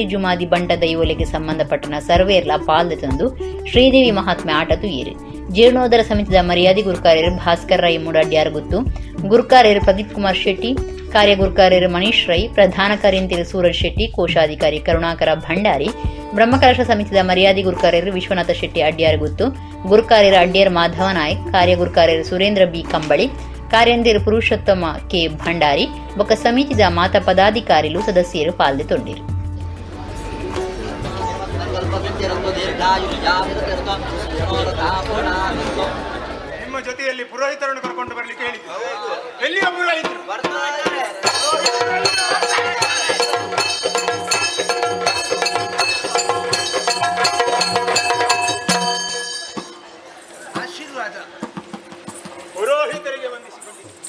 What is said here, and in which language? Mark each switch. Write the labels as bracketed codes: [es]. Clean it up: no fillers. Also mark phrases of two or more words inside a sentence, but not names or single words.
[tcy] ಜುಮಾದಿ ಬಂಟ ದೈವೋಲೆಗೆ ಸಂಬಂಧಪಟ್ಟನ ಸರ್ವೇರ್ಲ ಪಾಲ್ದೆ ತಂದು ಶ್ರೀದೇವಿ ಮಹಾತ್ಮೆ ಆಟ ತುಯ್ಯರು ಜೀರ್ಣೋದ್ಧಾರ ಸಮಿತಿದ ಮರ್ಯಾದೆ ಗುರುಕಾರ್ಯರು ಭಾಸ್ಕರ್ ರೈ ಮೂಡಾಡ್ಯಾರ ಗುತ್ತು ಗುರುಕಾರ್ಯರು ಪ್ರದೀಪ್ ಕುಮಾರ್ ಶೆಟ್ಟಿ ಕಾರ್ಯ ಗುರುಕಾರ್ಯರು ಮನೀಶ್ ರೈ ಪ್ರಧಾನ ಕಾರ್ಯಂತಿರು ಸೂರಜ್ ಶೆಟ್ಟಿ ಕೋಶಾಧಿಕಾರಿ ಕರುಣಾಕರ ಭಂಡಾರಿ ಬ್ರಹ್ಮಕಲಶ ಸಮಿತಿದ ಮರ್ಯಾದೆ ಗುರುಕಾರ್ಯರು ವಿಶ್ವನಾಥ ಶೆಟ್ಟಿ ಅಡ್ಯಾರ ಗುತ್ತು ಗುರುಕಾರ್ಯರ ಅಡ್ಯಾರ್ ಮಾಧವ ನಾಯಕ್ ಕಾರ್ಯ ಗುರುಕಾರ್ಯರು ಸುರೇಂದ್ರ ಬಿ ಕಂಬಳಿ ಕಾರ್ಯಂದಿರು ಪುರುಷೋತ್ತಮ ಕೆ ಭಂಡಾರಿ ಬೊಕ್ಕ ಸಮಿತಿದ ಮಾತ ಪದಾಧಿಕಾರಿಗಳು ಸದಸ್ಯರು ಪಾಲ್ದೆ ತೊಂಡಿರು. [kn] ನಿಮ್ಮ ಜೊತೆಯಲ್ಲಿ ಪುರೋಹಿತರನ್ನು ಕರ್ಕೊಂಡು ಬರಲಿಕ್ಕೆ ಹೇಳಿದ್ರು. ಎಲ್ಲಿಯ ಪುರೋಹಿತರು? ಪುರೋಹಿತರಿಗೆ ವಂದಿಸಿಕೊಂಡಿದ್ದಾರೆ.